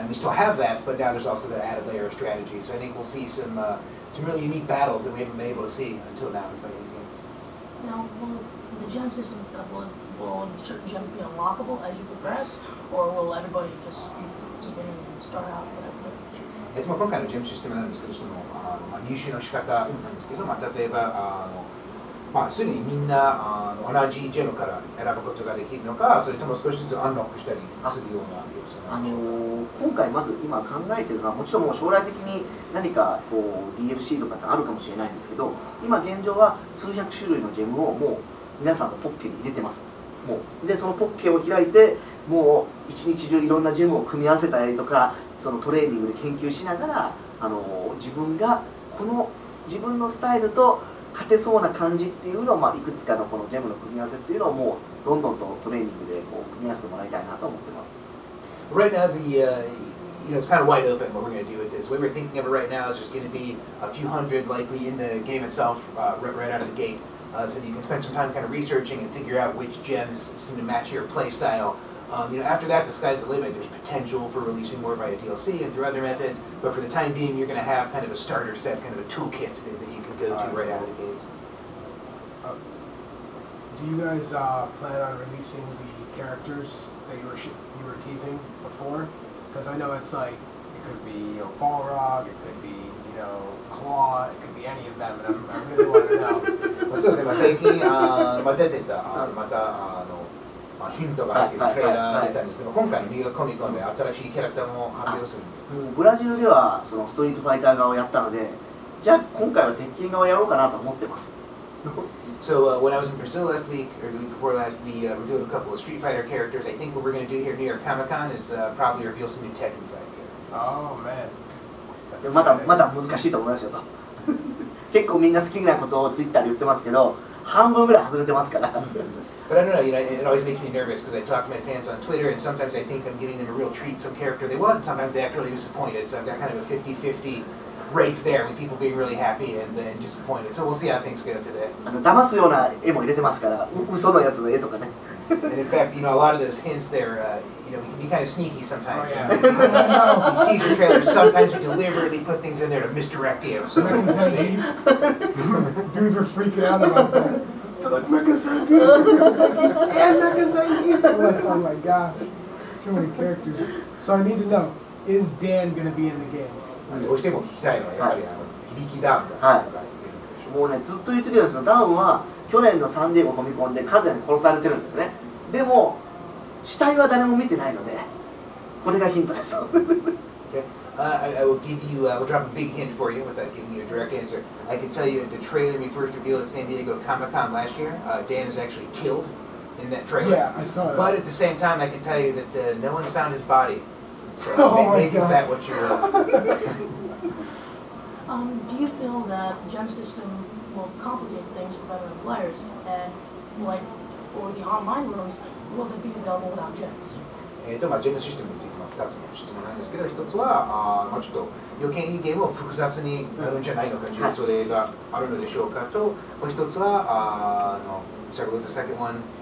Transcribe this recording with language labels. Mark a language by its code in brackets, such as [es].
[en] And we still have that, but now there's also that added layer of strategy. So I think we'll see some really unique battles that we haven't been able to see until now in fighting games. Now, will the gem system itself, will certain gems be unlockable as you progress, or will everybody just even start out whatever? [ja] 今回のジェムシステムなんですけど、入手の仕方なんですけど、例えばすぐにみんな同じジェムから選ぶことができるのか、それとも少しずつアンロックしたりするような様子なんでしょうか。今回まず今考えてるのは、もちろんもう将来的に何かDLC とかってあるかもしれないんですけど、今現状は数百種類のジェムをもう皆さんのポッケに入れてます。もうでそのポッケを開いて、もう一日中いろんなジェムを組み合わせたりとか、そのトレーニングで研究しながら自分が自分のスタイルと勝てそうな感じっていうのを、いくつかのこのジェムの組み合わせっていうのをもうどんどんとトレーニングで組み合わせてもらいたいなと思ってます。 [en] Right now, it's kind of wide open what we're going to do with this. The way we're thinking of it right now is there's going to be a few hundred likely in the game itself right out of the gate. So that you can spend some time kind of researching and figure out which gems seem to match your play style. After that, the sky's the limit. There's potential for releasing more via DLC and through other methods, but for the time being, you're going to have kind of a starter set, kind of a toolkit that you can go to right out of the gate. Do you guys plan on releasing the characters that you were teasing before? Because I know it's like it could be Balrog, it could be Claw, it could be any of them, and I really want to know. [ja] そうですね。最近出てたまたヒントが入っているトレーラー出たんですけど、今回のニューヨークコミコンで新しいキャラクターも発表するんです。もうブラジルではそのストリートファイター側をやったので、じゃあ今回は鉄拳側をやろうかなと思ってます。 [en] So when I was in Brazil last week, or the week before last, we revealed a couple of Street Fighter characters. I think what we're going to do here at New York Comic Con is probably reveal some new Tekken side here. Oh man. [ja] まだ難しいと思いますよと。結構みんな好きなことをツイッターで言ってますけど、半分ぐらい外れてますから。 [en] But I don't know, it always makes me nervous because I talk to my fans on Twitter, and sometimes I think I'm giving them a real treat, some character they want, and sometimes they act really disappointed. So I've got kind of a 50-50 rate there with people being really happy and disappointed. So we'll see how things go today. [ja] 騙すような絵も入れてますから、嘘のやつの絵とかね。 [en] And in fact, a lot of those hints there, we can be kind of sneaky sometimes. Oh, yeah. These teaser trailers, sometimes we deliberately put things in there to misdirect you. So we'll see. Dudes are freaking out about that. They're like, Mecha Zangief, and Mecha Zangief. I'm like, oh my god, too many characters. So I need to know, is Dan going to be in the game? [ja] どうしても聞きたいのはやっぱり響きダウンが出るんでしょう。もうね、ずっと言ってくるんですよ。ダウンは去年のサンディエゴコミコンでカズヤに殺されてるんですね。でも死体は誰も見てないので、これがヒントです。 [en] I will give you, we'll drop a big hint for you without giving you a direct answer. I can tell you that the trailer we first revealed at San Diego Comic-Con last year, Dan is actually killed in that trailer. Yeah, I saw that. But at the same time, I can tell you that no one's found his body. So make of that what you will. Do you feel that the gem system will complicate things for veteran players? And like for the online rooms, will they be available without gems? [ja] ジェムシステムについて2つの質問なんですけど、1つはちょっと余計にゲームを複雑になるんじゃないのかというそれがあるのでしょうかと、もう1つは [en] sorry, what was the second one?